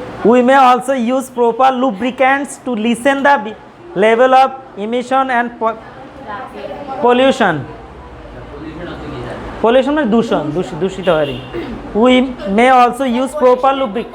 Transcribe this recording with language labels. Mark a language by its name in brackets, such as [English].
[English] We may also use proper lubricants to lessen the level of emission and pollution. [Bangla] Pollution মানে দূষণ, দূষিত হয়। [English] We may also use proper lubricants.